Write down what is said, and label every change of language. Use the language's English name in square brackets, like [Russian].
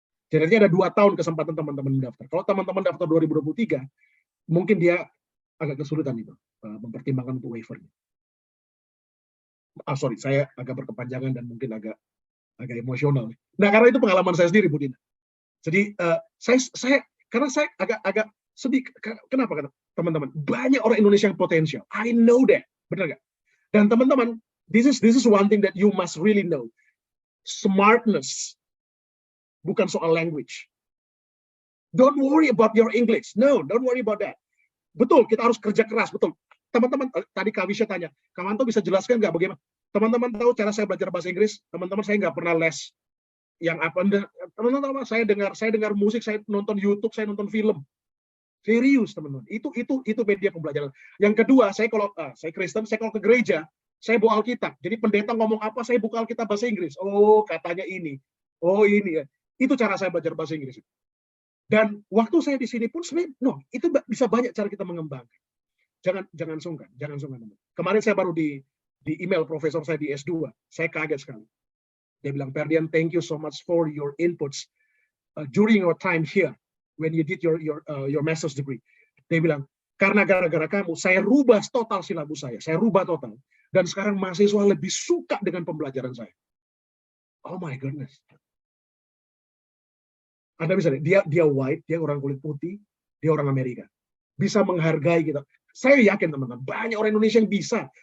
[Indonesian] Jadi ada 2 tahun kesempatan teman-teman mendaftar. Kalau teman-teman daftar 2023, mungkin dia agak kesulitan itu mempertimbangkan untuk waivernya. Sorry, saya agak berkepanjangan dan mungkin agak emosional. Nah, karena itu pengalaman saya sendiri, Bu Dina. Jadi karena saya agak sedih. Kenapa teman-teman? Banyak orang Indonesia yang potensial. [English] I know that, [Indonesian] benar nggak? Dan teman-teman, [English] this is one thing that you must really know. Smartness, [Indonesian] bukan soal [English] language. Don't worry about your English. No, don't worry about that. [Indonesian] Betul, kita harus kerja keras, betul. Teman-teman, tadi Kak Wisya tanya, Kak Manto bisa jelaskan nggak bagaimana? Teman-teman tahu cara saya belajar bahasa Inggris? Teman-teman, saya nggak pernah les yang apa. Teman-teman, saya dengar musik, saya nonton YouTube, saya nonton film. Serius, teman-teman. Itu media pembelajaran. Yang kedua, saya Kristen, saya kalau ke gereja, saya bawa Alkitab. Jadi pendeta ngomong apa, saya buka Alkitab bahasa Inggris. Oh, katanya ini. Oh, ini ya. Itu cara saya belajar bahasa Inggris. Dan waktu saya di sini pun sebenarnya, itu bisa banyak cara kita mengembangkan. Jangan sungkan, teman. Kemarin saya baru di email profesor saya di S2, saya kaget sekali. Dia bilang, [English] Ferdian, thank you so much for your inputs during your time here when you did your master's degree. [Indonesian] Dia bilang, karena gara-gara kamu, saya rubah total silabus saya rubah total. Dan sekarang mahasiswa lebih suka dengan pembelajaran saya. [English] Oh my goodness. [Indonesian] Anda bisa lihat, dia white, dia orang kulit putih, dia orang Amerika. Bisa menghargai kita. Saya yakin teman-teman, banyak orang Indonesia yang bisa.